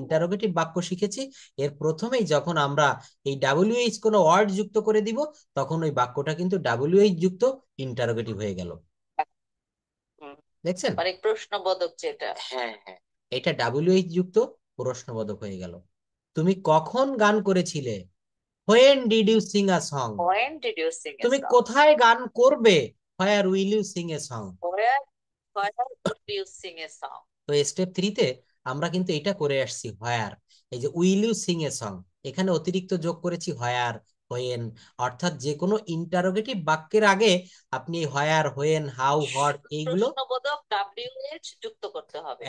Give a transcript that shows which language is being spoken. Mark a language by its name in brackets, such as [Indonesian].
[Bangla] Interrogative বাক্য শিখেছি, এর প্রথমেই যখন আমরা এই ডাব্লিউএইচ কোনো ওয়ার্ড যুক্ত করে দিব, তখন ওই বাক্যটা কিন্তু ডাব্লিউএইচ যুক্ত ইন্টারোগেটিভ হয়ে গেল। হুম। দেখছেন? মানে প্রশ্নবোধক যেটা। হ্যাঁ, হ্যাঁ, এটা ডাব্লিউএইচ যুক্ত প্রশ্নবোধক হয়ে গেল। তুমি কখন গান করেছিলে, [English] When did you sing a song. When did you sing a [Bangla] তুমি [English] song? [Bangla] কোথায় গান করবে, [English] Where will you sing a song. Where did you sing a song? [Bangla] তো স্টেপ 3-তে আমরা কিন্তু এটা করে আসছি, হোয়ার, এই যে [English] will you sing a song, [Bangla] এখানে অতিরিক্ত যোগ করেছি হোয়ার, হোয়েন, অর্থাৎ যে কোনো ইন্টারোগেটিভ বাক্যের আগে আপনি হোয়ার, হোয়েন, হাউ, হোয়াট, এইগুলো, প্রশ্নবোধক WH যুক্ত করতে হবে।